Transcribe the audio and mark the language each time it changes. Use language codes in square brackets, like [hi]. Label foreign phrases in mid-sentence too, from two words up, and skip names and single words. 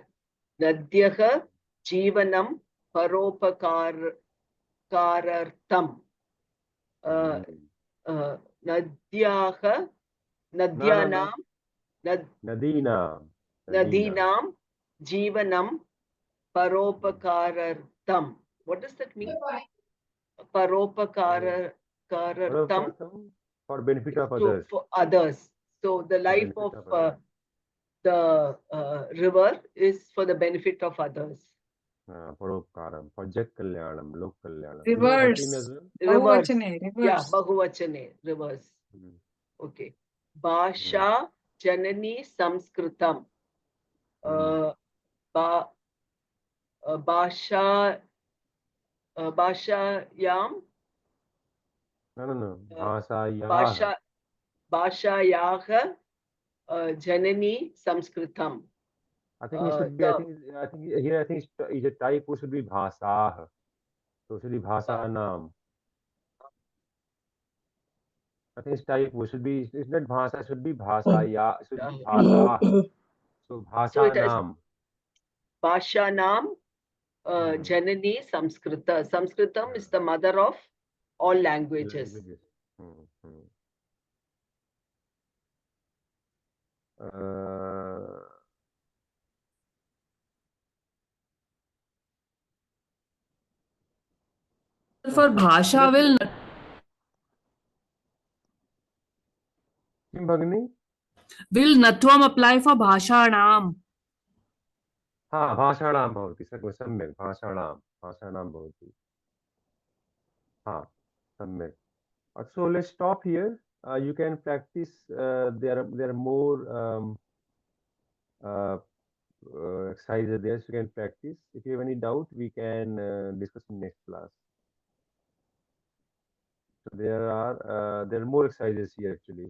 [sa] नद्यः जीवनं परोपकारार्थं. नदीनां जीवनं परोपकारार्थं. [en] What does that mean? Paropakaraर्थं. For benefit of others. For others. So the life of the river is for the benefit of others. [sa] परोपकारम्, for जत कल्याणम्, लोक कल्याणम्. [en] Rivers. Bahuvachane, rivers. Yeah, Bahuvachane, rivers. Okay. [sa] भाषा जननी संस्कृतम्. Bhashayam. [en] No. [sa] भाषायाः जननी संस्कृतम्. [en] I think it should be. I think here. I think is a type. It should be bhasah. So it should be bhasanam. I think it's type. It should be. It's not bhasa. It should be bhasaya. It should be bhasa. So bhasanam. [sa] भाषाणां जननी संस्कृत. [en] Samskritam is the mother of all languages. For Bhasha will Natvam apply for Bhashanam? [sa] भाषाणां भवति सम्यक् भाषाणां भवति सम्यक्. [en] So let's stop here. You can practice. There are more exercises there, so you can practice. If you have any doubt, we can discuss in next class. So there are more exercises here actually.